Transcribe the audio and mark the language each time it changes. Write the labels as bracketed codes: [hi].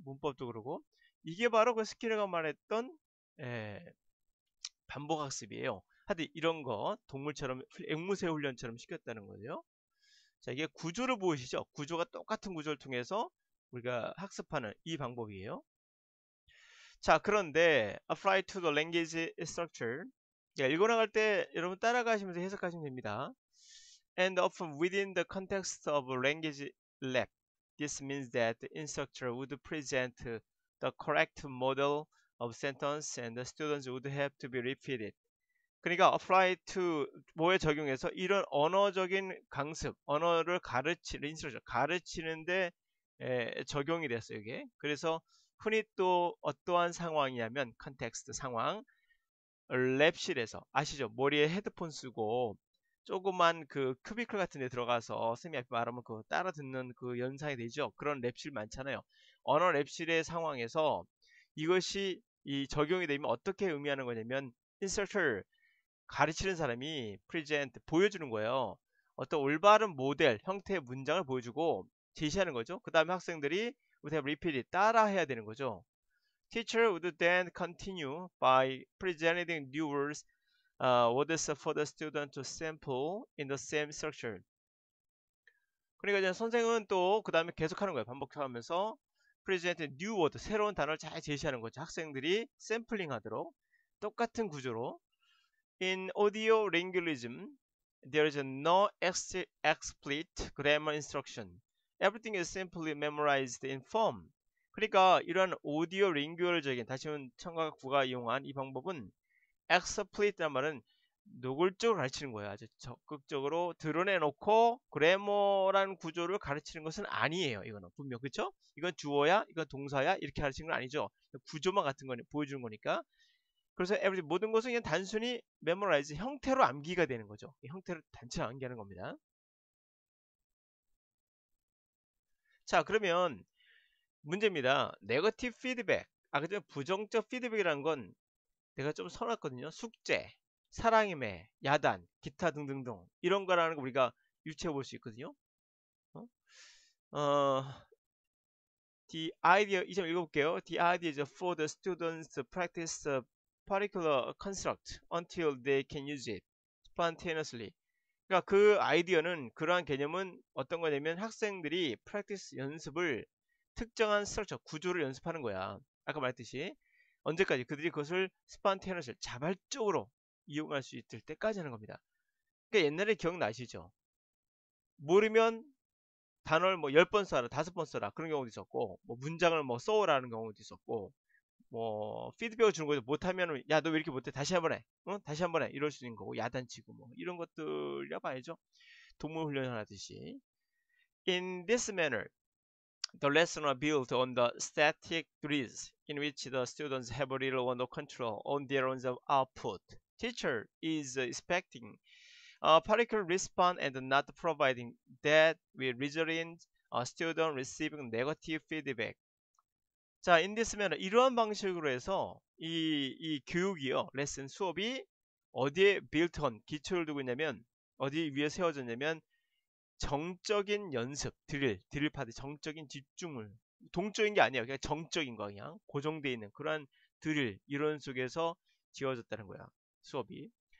[ko] 문법도 그러고 이게 바로 그 스키너가 말했던 반복 학습이에요. 하여튼 이런 거 동물처럼 앵무새 훈련처럼 시켰다는 거예요. 자, 이게 구조를 보이시죠? 구조가 똑같은 구조를 통해서 우리가 학습하는 이 방법이에요. 자, 그런데 [en] apply to the language structure. [ko] 읽어나갈 때 여러분 따라가시면서 해석하시면 됩니다. [en] And often within the context of language lab. This means that the instructor would present the correct model of sentence and the students would have to be repeated. [ko] 그러니까 [en] apply to [ko] 뭐에 적용해서 이런 언어적인 강습, 언어를 가르치는 인스트럭션, 가르치는데 적용이 됐어요, 이게. 그래서 흔히 또 어떠한 상황이냐면 컨텍스트 상황, 랩실에서 아시죠? 머리에 헤드폰 쓰고 조그만 그 큐비클 같은 데 들어가서 쌤이 앞에 말하면 그 따라 듣는 그 연상이 되죠. 그런 랩실 많잖아요. 언어 랩실의 상황에서 이것이 이 적용이 되면 어떻게 의미하는 거냐면 instructor 가르치는 사람이 present 보여주는 거예요. 어떤 올바른 모델 형태의 문장을 보여주고 제시하는 거죠. 그 다음에 학생들이 [en] would have repeated [ko] 따라 해야 되는 거죠. [en] Teacher would then continue by presenting new words, words for the student to sample in the same structure. [ko] 그러니까 이제 선생은 또 그 다음에 계속하는 거예요. 반복하면서 [en] present new word [ko] 새로운 단어를 잘 제시하는 거죠. 학생들이 샘플링 하도록 똑같은 구조로. [en] In audio linguism, there is no explicit grammar instruction. Everything is simply memorized in form. [ko] 그러니까 이런 오디오 링규얼적인 다시 한번 청각 구가 이용한 이 방법은 explicit란 말은 노골적으로 가르치는 거예요. 아주 적극적으로 드러내놓고 그래머라는 구조를 가르치는 것은 아니에요. 이거는 분명 그렇죠? 이건 주어야, 이건 동사야 이렇게 가르치는 건 아니죠. 구조만 같은 거는 보여주는 거니까. 그래서 every 모든 것은 그냥 단순히 memorize 형태로 암기가 되는 거죠. 형태로 단체 암기하는 겁니다. 자, 그러면 문제입니다. 네거티브 피드백. 그죠? 부정적 피드백이라는 건 내가 좀 써놨거든요. 숙제, 사랑의 매, 야단, 기타 등등등 이런 거라는 거 우리가 유추해 볼 수 있거든요. 어? 어, The idea 이점 읽어볼게요. [en] The idea is for the students to practice a particular construct until they can use it spontaneously. [ko] 그러니까 그 아이디어는 그러한 개념은 어떤 거냐면 학생들이 프랙티스 연습을 특정한 스트럭처 구조를 연습하는 거야. 아까 말했듯이 언제까지 그들이 그것을 스판테너스 자발적으로 이용할 수 있을 때까지 하는 겁니다. 그러니까 옛날에 기억나시죠? 모르면 단어를 뭐 10번 써라, 5번 써라 그런 경우도 있었고 뭐 문장을 뭐 써오라는 경우도 있었고 뭐 피드백을 주는 거죠. 못하면은 야 너 왜 이렇게 못해 다시 한번 해 다시 한번 해 이럴 수 있는 거고 야단치고 뭐 이런 것들이라 봐야죠. 동물 훈련을 하듯이. [en] In this manner, the lessons are built on the static drills in which the students have little or no control on their own output. Teacher is expecting a particular response and not providing that will result in a student receiving negative feedback. [ko] 자, [en] in this manner [ko] 이러한 방식으로 해서 이 교육이요, 레슨 수업이 어디에 [en] built on [ko] 기초를 두고 있냐면 어디 위에 세워졌냐면 정적인 연습, 드릴 파트, 정적인 집중을 동적인 게 아니에요. 그냥 정적인 거 그냥 고정되어 있는 그러한 드릴 이론 속에서 지어졌다는 거야 수업이.